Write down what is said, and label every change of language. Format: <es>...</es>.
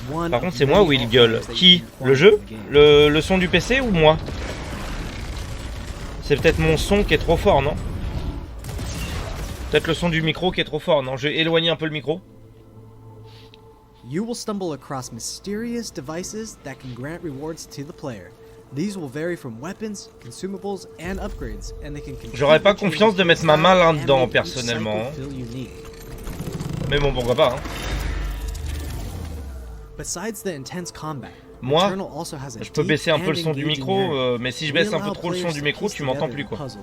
<fr>Par contre, c'est moi ou il gueule? Qui? Le jeu? Le son du PC ou moi? C'est peut-être mon son qui est trop fort, non? Peut-être le son du micro qui est trop fort, non? Je vais éloigner un peu le micro.</fr> <en>You will stumble across mysterious devices that can grant rewards to the player. These will vary from weapons, consumables, and upgrades, and they can.</en> <fr>J'aurais pas confiance de mettre ma main là-dedans personnellement. Mais bon, pourquoi pas, hein.</fr> <en>Besides the intense combat,</en> <fr>moi, je peux baisser un peu le son du micro, mais si je baisse un peu trop le son du micro, tu m'entends plus quoi.</fr>